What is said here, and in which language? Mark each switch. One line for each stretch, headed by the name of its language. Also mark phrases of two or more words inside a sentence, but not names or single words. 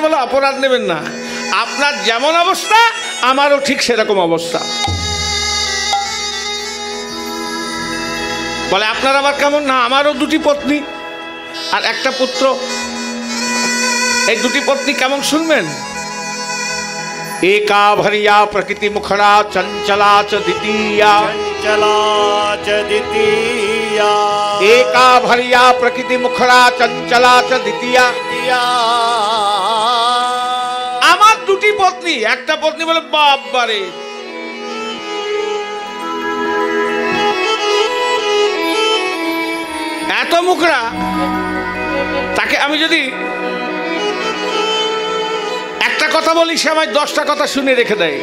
Bangla: বলো অপরাধ নেবেন না, আপনার যেমন অবস্থা আমারও ঠিক সেরকম অবস্থা। বলে আপনার আবার কেমন? না আমারও 2টি পত্নী আর 1টা পুত্র। এই 2টি পত্নী কেমন শুনবেন।
Sanskrit: एका भरिया प्रकृति मुखरा चंचला च द्वितीया एका भरिया प्रकृति मुखरा चंचला च द्वितीया।
Bangla: আমার 2টি পত্নী, 1টা পত্নী বলে বাবারে এত মুখরা, তাকে আমি যদি একটা কথা বলি সে আমায় 10টা কথা শুনে রেখে দেয়।